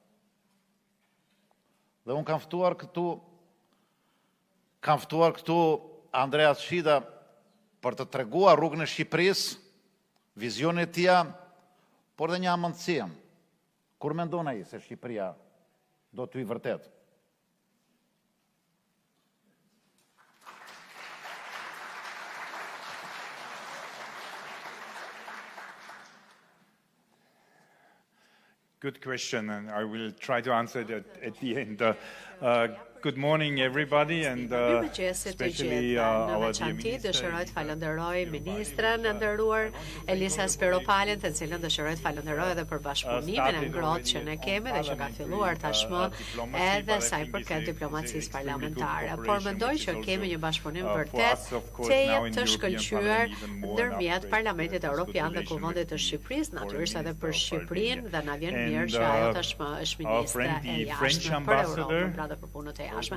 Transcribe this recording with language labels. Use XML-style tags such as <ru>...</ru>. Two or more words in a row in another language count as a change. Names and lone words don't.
<sq>Dhe unë kam ftuar këtu Andreas Shida për të treguar rrugën e Shqipërisë, vizionin e tij, por dhe një amëndësi. Kur mendon ai se Shqipëria do të hyjë vërtet?</sq> <en>Good question, and I will try to answer it at the end. Good morning, everybody, and especially our dear minister.</en> <sq>Dëshiroj të falenderoj ministrën e nderuar Elisa Speropalen, të cilën dëshiroj të falenderoj edhe për bashkëpunimin e ngrohtë që ne kemi dhe që ka filluar tashmë edhe sa i përket diplomacisë parlamentare. Por mendoj që kemi një bashkëpunim vërtet të shkëlqyer ndërmjet Parlamentit Evropian dhe Kuvendit të Shqipërisë, natyrisht edhe për Shqipërinë, dhe na vjen mirë që ajo tashmë është ministre e jashtme për Europën, pra dhe për punët e jashtme.</sq>